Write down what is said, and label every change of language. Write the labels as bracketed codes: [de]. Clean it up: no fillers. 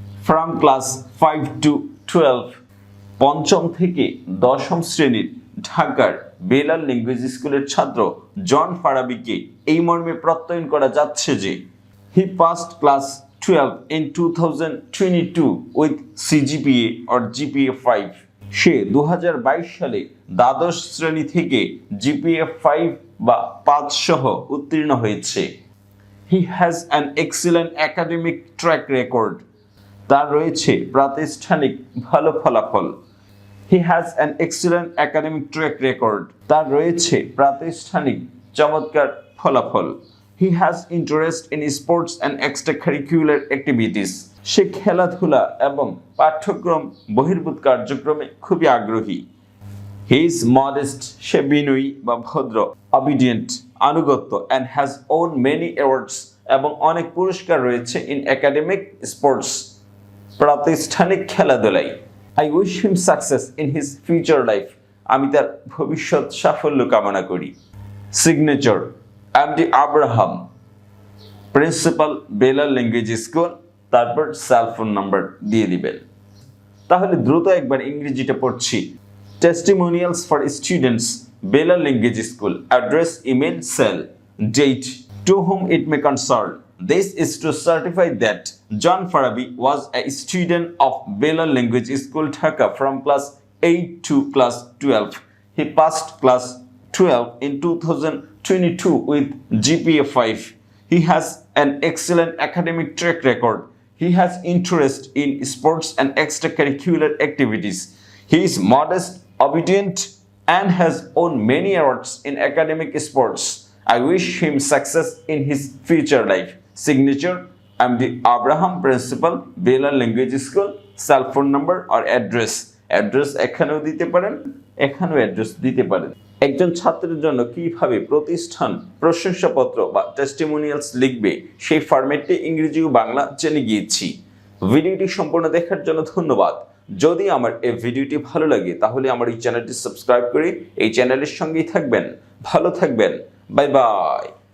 [en] from class 5 to 12, [bn] পঞ্চম থেকে দশম শ্রেণীর ঢাকার বেলা ল্যাঙ্গুয়েজ স্কুলের ছাত্র জন ফারাবিকে এই মর্মে প্রত্যয়ন করা যাচ্ছে যে [en] He passed class 12 in 2022 with CGPA or GPA 5। [bn] সে 2022 সালে দ্বাদশ শ্রেণী থেকে জিপিএ 5 বা 5 সহ উত্তীর্ণ হয়েছে। [en] he has an excellent academic track record, [bn] তার রয়েছে প্রাতিষ্ঠানিক ভালো ফলাফল। [en] He has an excellent academic track record, [bn] তার রয়েছে প্রাতিষ্ঠানিক চমৎকার ফলাফল। [en] He has interest in sports and extracurricular activities, [bn] সে খেলাধুলা এবং পাঠ্যক্রম বহির্ভূত কার্যক্রমে খুবই আগ্রহী। [en] He is modest, [bn] সে বিনয়ী বা ভদ্র। [en] Obedient, [bn] আনুগত্য, [en] and has won many awards, [bn] এবং অনেক পুরস্কার রয়েছে [en] in academic sports, [bn] প্রাতিষ্ঠানিক খেলাধুলায়। [en] I wish him success in his future life, [bn] আমি তার ভবিষ্যৎ সাফল্য কামনা করি। সিগনেচার এমডি আব্রাহাম, প্রিন্সিপাল বেলা ল্যাঙ্গুয়েজ স্কুল, তারপর সেল ফোন নাম্বার দিয়ে দিবেন। তাহলে দ্রুত একবার ইংরেজিটা পড়ছি। [en] Testimonials for students, Bela language school, address, email, cell, date, to whom it may concern. This is to certify that John Farabi was a student of Bela Language School, Dhaka, from class 8 to class 12. He passed class 12 in 2022 with GPA 5. He has an excellent academic track record. He has interest in sports and extracurricular activities. He is modest, obedient, and has won many awards in academic sports. I wish him success in his future life. Signature MD Abraham, Principal, Bela Language School, cell phone number or address. [bn] Address এখানেও দিতে পারেন, এখানেও address দিতে পারেন। একজন ছাত্রের জন্য কিভাবে প্রতিষ্ঠান প্রশংসাপত্র বা টেস্টিমোনিয়ালস লিখবে সেই ফরম্যাটে ইংরেজি ও বাংলা জেনে গিয়েছি। ভিডিওটি সম্পূর্ণ দেখার জন্য ধন্যবাদ। যদি আমার এই ভিডিওটি ভালো লাগে তাহলে আমার এই চ্যানেলটি সাবস্ক্রাইব করে এই চ্যানেলের সঙ্গেই থাকবেন। ভালো থাকবেন, বাই বাই।